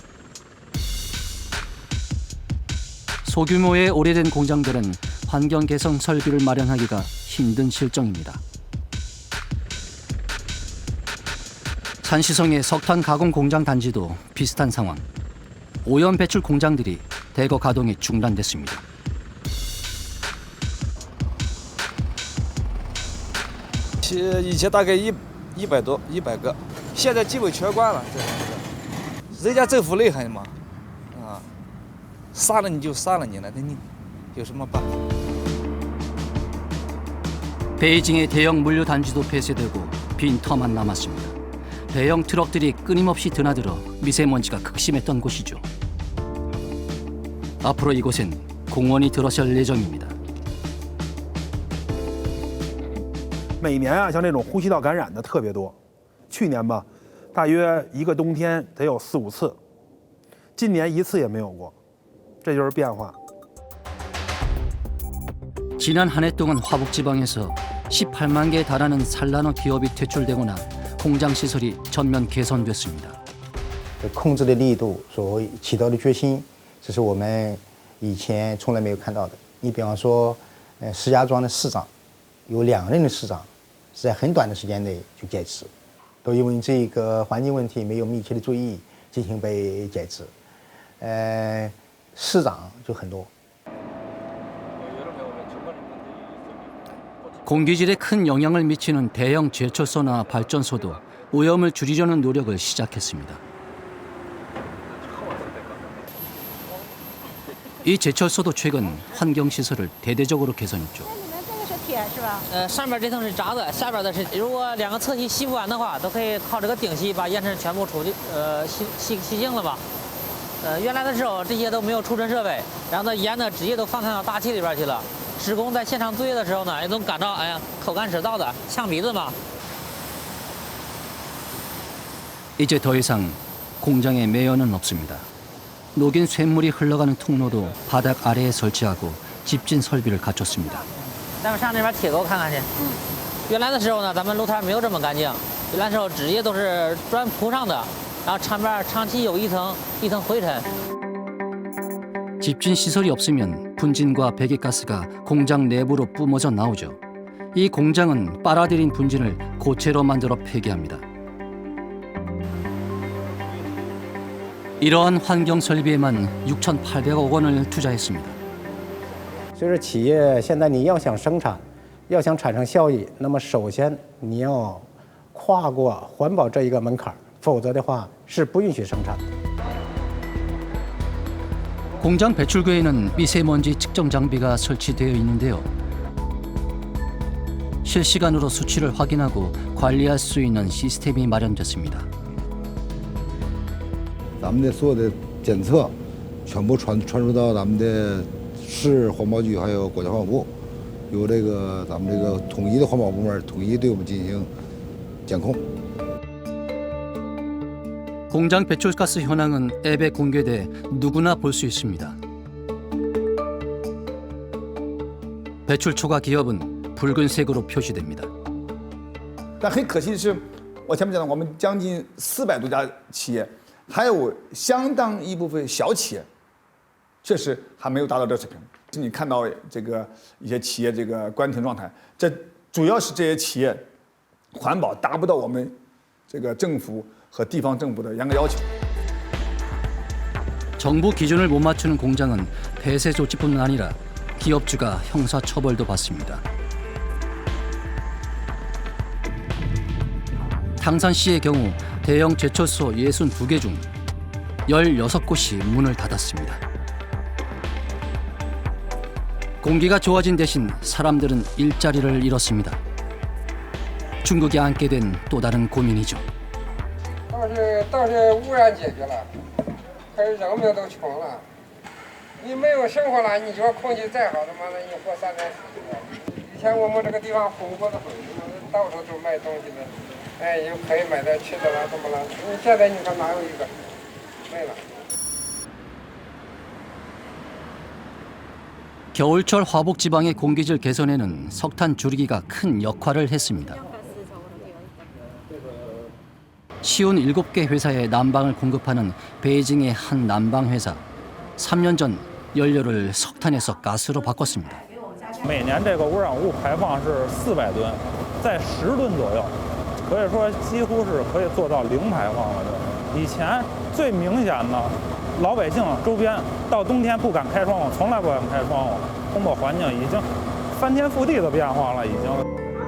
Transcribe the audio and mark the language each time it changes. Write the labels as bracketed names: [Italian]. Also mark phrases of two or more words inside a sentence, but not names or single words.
[Korean] 소규모의 오래된 공장들은 환경 개선 설비를 마련하기가 힘든 실정입니다. 산시성의 석탄 가공 공장 단지도 비슷한 상황. 오염 배출 공장들이 대거 가동이 중단됐습니다. [Chinese] 以前大概100个，现在基本全关了。人家政府厉害嘛，杀了你就杀了你了，那你有什么办法？ [Korean] 베이징의 대형 물류 단지도 폐쇄되고 빈 터만 남았습니다. 대형 트럭들이 끊임없이 드나들어 미세먼지가 극심했던 곳이죠. 앞으로 이곳엔 공원이 들어설 예정입니다. [Chinese] 每年啊，像这种呼吸道感染的特别多。去年吧，大约一个冬天得有4、5次，今年1次也没有过，这就是变化。 [Korean] 지난 한 해 동안 화북지방에서 18만 개에 달하는 산란호 기업이 퇴출되거나 공장 시설이 전면 개선됐습니다. [Chinese] 控制的力度所起到的决心，这是我们以前从来没有看到的。你比方说，石家庄的市长，有2任的市长是在很短的时间内就解职，都因为这个环境问题没有密切的注意进行被解职。市长就很多。 [Korean] 공기질에 큰 영향을 미치는 대형 제철소나 발전소도 오염을 줄이려는 노력을 시작했습니다. 이 제철소도 최근 환경시설을 대대적으로 개선했죠. [Chinese] 上面这层是闸的，下边的是如果两个侧吸吸不完的话，都可以靠这个顶吸把烟尘全部吸净了吧。原来的时候这些都没有储存设备，然后呢烟呢直接都放散到大气里边去了。职工在现场作业的时候呢，也能感到哎呀口干舌燥的，呛鼻子嘛。 [Korean] 이제 더 이상 공장에 매연은 없습니다. 녹인 쇳물이 흘러가는 통로도 바닥 아래에 설치하고 집진 설비를 갖췄습니다. [Chinese] 咱们上那边铁沟看看去。原来的时候呢，咱们路摊没有这么干净，原来的时候直接都是砖铺上的，然后上面长期有一层灰尘。 [Korean] 집진 시설이 없으면 분진과 배기가스가 공장 내부로 뿜어져 나오죠. 이 공장은 빨아들인 분진을 고체로 만들어 폐기합니다. 이러한 환경 설비에만 6,800억 원을 투자했습니다. [Chinese] 所以说，企业现在你要想生产，要想产生效益，那么首先你要跨过环保这一个门槛，否则的话是不允许生产的。 [Korean] 공장 배출구에는 미세먼지 측정 장비가 설치되어 있는데요. 실시간으로 수치를 확인하고 관리할 수 있는 시스템이 마련됐습니다. [Chinese] 咱们的所有的检测全部传输到咱们的市环保局还有国家环保部，由这个咱们这个统一的环保部门统一对我们进行监控。 [Korean] 공장 배출가스 현황은 앱에 공개돼 누구나 볼 수 있습니다. 배출 초과 기업은 붉은색으로 표시됩니다. [Chinese] 但很可惜的是，我前面讲的，我们将近400多家企业，还有相当一部分小企业，确实还没有达到这水平。你看到这个一些企业这个关停状态，这主要是这些企业环保达不到我们这个政府和地方政府的严格要求。 [Korean] 정부 기준을 못 맞추는 공장은 폐쇄 조치뿐 아니라 기업주가 형사 처벌도 받습니다. 당산시의 경우 대형 제철소 62개 중 16곳이 문을 닫았습니다. 공기가 좋아진 대신 사람들은 일자리를 잃었습니다. 중국이 안게 된 또 다른 고민이죠. [Chinese] 倒是污染解决了，可是人们都穷了。你没有生活了，你说空气再好，他妈的你活3、4年。以前我们这个地方红火的很，到处都卖东西的，哎，又可以买点吃的了，怎么了？你现在你看哪有一个？没了。 [Korean] 겨울철 화북 지방의 공기질 개선에는 석탄 줄이기가 큰 역할을 했습니다. 시온 7개 회사에 난방을 공급하는 베이징의 한 난방 회사. 3년 전 연료를 석탄에서 가스로 바꿨습니다. [Chinese] 每年这个污染物排放是400吨，在10吨左右，可以说几乎是可以做到零排放了。以前最明显的，老百姓周边到冬天不敢开窗户，从来不敢开窗户，空气环境已经翻天覆地的变化了，已经。